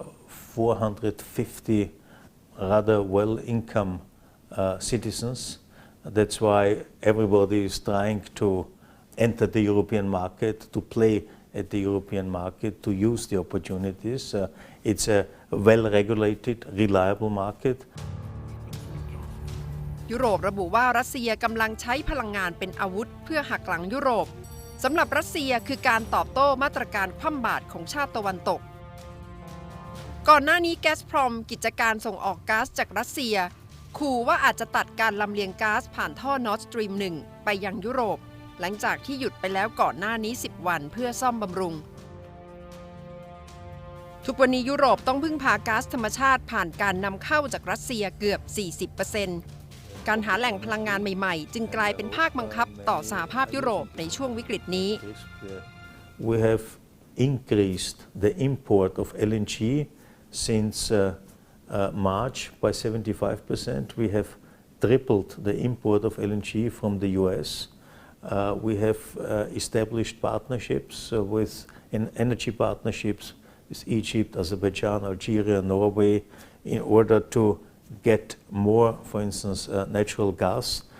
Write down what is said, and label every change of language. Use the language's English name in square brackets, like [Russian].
[English] 450 rather well-income citizens. That's why everybody is trying to enter the European market, to play at the European market, to use the opportunities. It's a well-regulated, reliable market. [Thai] ยุโรประบุว่ารัสเซียกำลังใช้พลังงานเป็นอาวุธเพื่อหักหลังยุโรปสำหรับรัสเซียคือการตอบโต้มาตรการคว่ำบาตรของชาติตะวันตก ก่อนหน้านี้แก๊สพรอมกิจการส่งออกก๊าซจากรัสเซียขู่ว่าอาจจะตัดการลำเลียงก๊าซผ่านท่อนอร์ดสตรีม 1 ไปยังยุโรปหลังจากที่หยุดไปแล้วก่อนหน้านี้10 วันเพื่อซ่อมบำรุงทุกวันนี้ยุโรปต้องพึ่งพาก๊าซธรรมชาติผ่านการนำเข้าจากรัสเซียเกือบ 40%ก การหาแหล่งพลังงานใหม่ๆจึงกลายเป็นภาคบังคับต่อสหภาพยุโรปในช่วงวิกฤตนี้ [English] We have increased the import of LNG since March by 75%. We have tripled the import of LNG from the US. We have established partnerships with energy partnerships with Egypt, Azerbaijan, Algeria, Norway in order to get more, for instance, natural gas.